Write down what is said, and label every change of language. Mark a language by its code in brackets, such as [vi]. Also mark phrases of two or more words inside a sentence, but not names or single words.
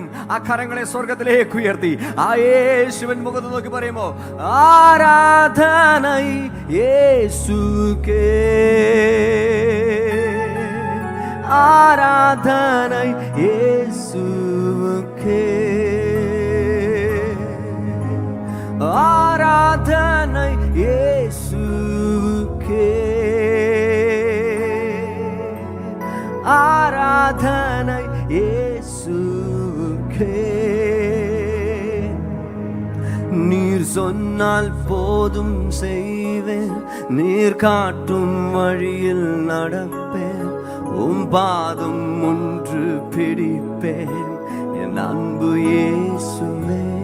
[ml] ആ കരങ്ങളെ സ്വർഗത്തിലേക്ക് ഉയർത്തി ആ യേശുവിൻ മുഖത്ത് നോക്കി പറയുമോ, [ta] ஆராதனை இயேசுக்கே, ஆராதனை இயேசுக்கே, ஆராதனை இயேசுக்கே, ஆராதனை இயேசுக்கே. நீர் சொன்னால் போதும் செய்வேன், நீர் காட்டும் வழியில் நடப்பேன், உம் பாதம் ஒன்று பிடிப்பேன் என் அன்பு இயேசுவே.